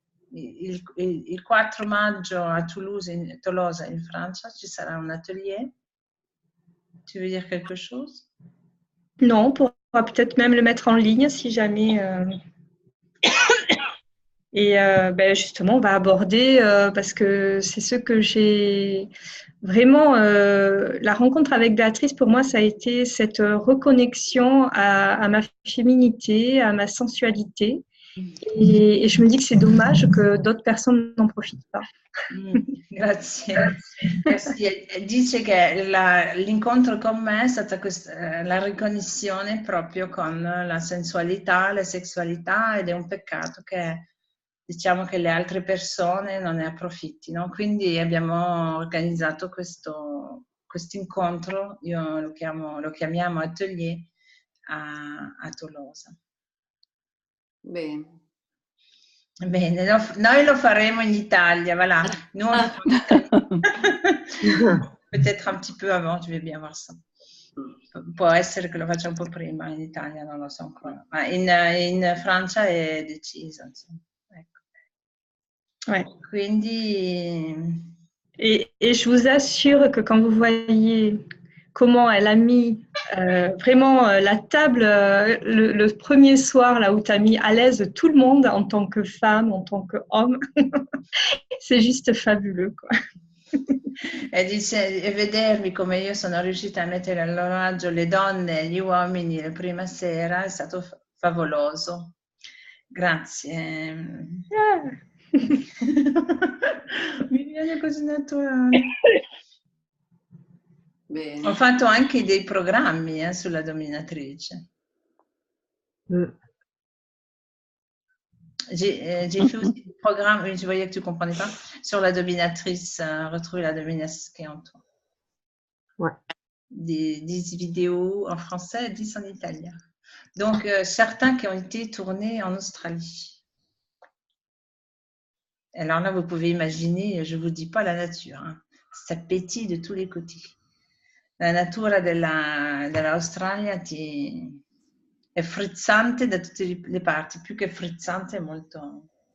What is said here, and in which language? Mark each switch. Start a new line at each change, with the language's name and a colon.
Italian: Il 4 maggio a Toulouse, Tolosa, in Francia, ci sarà un atelier.
French: Tu veux dire quelque chose? Non, on pourra peut-être même le mettre en ligne si jamais. Et justement, on va aborder, parce que c'est ce que j'ai vraiment, la rencontre avec Béatrice, pour moi, ça a été cette reconnexion à ma féminité, à ma sensualité. Et je me dis que c'est dommage que d'autres personnes n'en profitent pas.
Italian: Grazie. Dice che l'incontro con me è stata la riconnessione proprio con la sensualità, la sessualità, ed è un peccato che diciamo che le altre persone non ne approfittino. Quindi abbiamo organizzato questo incontro, io lo chiamiamo atelier a Tolosa. Bene. Bene, noi lo faremo in Italia, voilà.
French: Nous, peut-être un petit peu avant, je vais bien voir ça.
Italian: Può essere che lo faccia un po' prima in Italia, non lo so ancora. Ma in Francia è deciso, insomma. Ecco.
French: Ouais.
Italian: Quindi...
French: Et je vous assure que quand vous voyez comment elle a mis vraiment la table le premier soir, là où tu as mis à l'aise tout le monde en tant que femme, en tant qu'homme, c'est juste fabuleux, quoi.
Italian: E dice, e vedermi come io sono riuscita a mettere a loro agio le donne e gli uomini la prima sera è stato favoloso. Grazie. Mi viene così naturale. Bene. Ho fatto anche dei programmi sulla dominatrice.
French: J'ai fait aussi des programmes, je voyais que tu ne comprenais pas, sur la dominatrice, retrouver la dominatrice qui est en toi. Ouais. 10 vidéos en français et 10 en italien. Donc, certains qui ont été tournés en Australie. Alors là, vous pouvez imaginer, je ne vous dis pas la nature, hein. Ça pétille de tous les côtés.
Italian: La natura dell'Australia è frizzante da tutte le parti, più che frizzante è molto...